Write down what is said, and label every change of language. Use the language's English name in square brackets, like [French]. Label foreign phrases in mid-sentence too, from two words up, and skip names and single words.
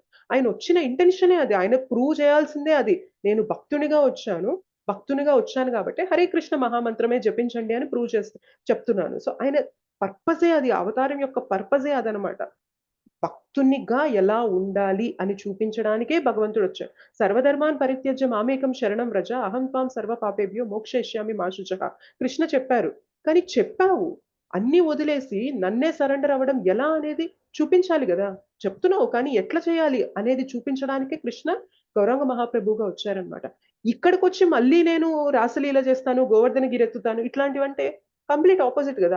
[Telugu] ఆయన వచ్చిన ఇంటెన్షనే అది. ఆయన ప్రూవ్ చేయాల్సిందే అది. నేను భక్తునిగా వచ్చాను కాబట్టి హరే కృష్ణ మహామంత్రమే జపించండి అని ప్రూవ్ చెప్తున్నాను. సో ఆయన పర్పసే అది. అవతారం యొక్క పర్పసే అదనమాట. భక్తునిగా ఎలా ఉండాలి అని చూపించడానికే భగవంతుడు వచ్చాడు. [Sanskrit] సర్వధర్మాన్ పరిత్యజ్య మామేకం శరణం వ్రజ అహం త్వాం సర్వ పాపేభ్యో మోక్షయిష్యామి మా శుచః. [Telugu] కృష్ణ చెప్పారు. కానీ చెప్పావు అన్ని వదిలేసి నన్నే సరెండర్ అవ్వడం ఎలా అనేది చూపించాలి కదా! చెప్తున్నావు కానీ ఎట్లా చేయాలి అనేది చూపించడానికే కృష్ణ గౌరాంగ మహాప్రభువుగా వచ్చారనమాట. ఇక్కడికొచ్చి మళ్ళీ నేను రాసలీల చేస్తాను, గోవర్ధనగిరి ఎత్తుతాను ఇట్లాంటివంటే [English] complete opposite [Telugu] కదా!